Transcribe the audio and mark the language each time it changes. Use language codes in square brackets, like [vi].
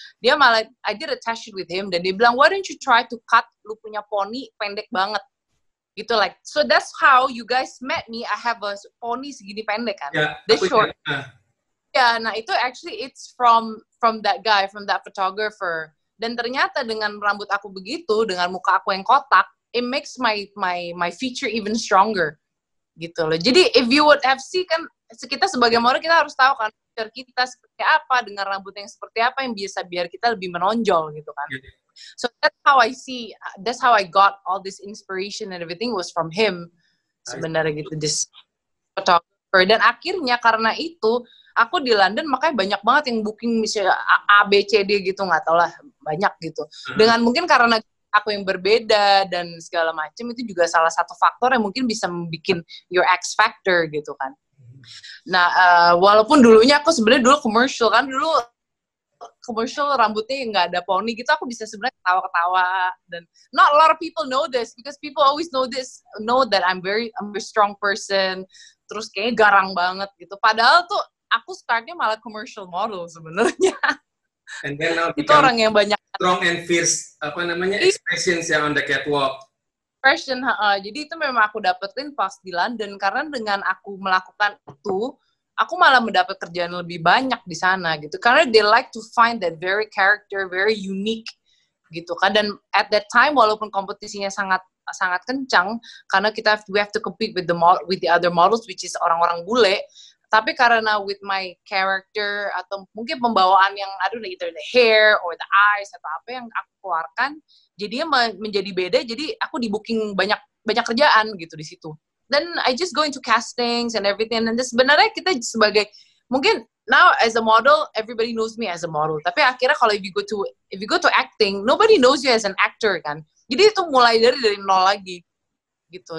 [id] Dia malah, [en] I did a test shoot with him, [id] dan dia bilang, [en] why don't you try to cut [id] lu punya poni pendek banget gitu, [en] like, so that's how you guys met me. I have a pony [id] segini pendek kan, [en] the short. [id] Ya, nah itu [en] actually it's from that guy, from that photographer. [id] Dan ternyata dengan rambut aku begitu, dengan muka aku yang kotak, [en] it makes my feature even stronger [id] gitu loh. Jadi [en] if you would have seen [id] kan, kita sebagai model kita harus tahu kan feature kita seperti apa, dengan rambut yang seperti apa yang bisa biar kita lebih menonjol gitu kan. [en] So that's how I got all this inspiration and everything was from him [id] sebenarnya gitu, [en] this photographer. [id] Dan akhirnya karena itu aku di London makanya banyak banget yang booking misalnya A, B, C, D gitu, nggak tau lah, banyak gitu. Dengan mungkin karena aku yang berbeda dan segala macam, itu juga salah satu faktor yang mungkin bisa membuat [en] your X factor [id] gitu kan. Nah, walaupun dulunya aku sebenarnya dulu commercial kan, dulu commercial rambutnya nggak ada poni gitu, aku bisa sebenarnya ketawa-ketawa, dan [en] not a lot of people know this because people always know that I'm very strong person, [id] terus kayaknya garang banget gitu. Padahal tuh aku startnya malah commercial model sebenarnya. [en] And then now [id] itu orang yang banyak [en] strong and fierce expressions yang on the catwalk. [id] Jadi itu memang aku dapetin pas di London, karena dengan aku melakukan itu, aku malah mendapat kerjaan lebih banyak di sana gitu. [en] Karena they like to find that very character, very unique [id] gitu kan. [en] Dan at that time [id] walaupun kompetisinya sangat kencang, karena [en] we have to compete with the other models, which is [id] orang-orang bule. Tapi karena [en] with my character [id] atau mungkin pembawaan yang [en] I don't know, either the hair or the eyes [id] atau apa yang aku keluarkan, jadinya menjadi beda. Jadi aku di booking banyak kerjaan gitu di situ. [en] Dan I just go into castings and everything. [id] Dan sebenarnya kita sebagai, mungkin [en] now as a model everybody knows me as a model. [id] Tapi akhirnya kalau [en] if you go to acting, nobody knows you as an actor kan. [id] Jadi itu mulai dari nol lagi gitu.